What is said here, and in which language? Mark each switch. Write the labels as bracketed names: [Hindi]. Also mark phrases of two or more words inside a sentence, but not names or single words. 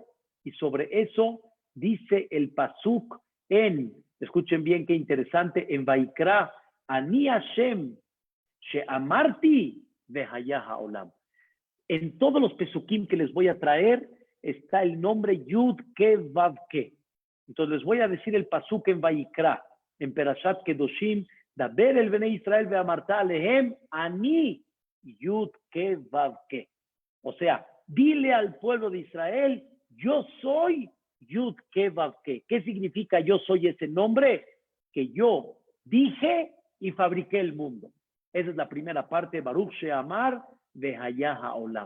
[Spanish] Y sobre eso dice el pasuk escuchen bien qué interesante, en Vaikra, [Hebrew] אני השם, שאמרתי, והיה העולם. [Spanish] En todos los pesukim que les voy a traer está el nombre Yud-Ke-Vav-Ke. Entonces les voy a decir el pasuk en Vaikra, en Perashat Kedoshim, [Hebrew] דבר אל בני ישראל ואמרת אלהם, [Spanish] Ani Yud-Ke-Vav-Ke. O sea, dile al pueblo de Israel, yo soy Yud-Ke-Vav-Ke. ¿Qué significa yo soy ese nombre? Que yo dije y fabriqué el mundo. Esa es la primera parte, [Hebrew] ברוך שאמר והיה העולם.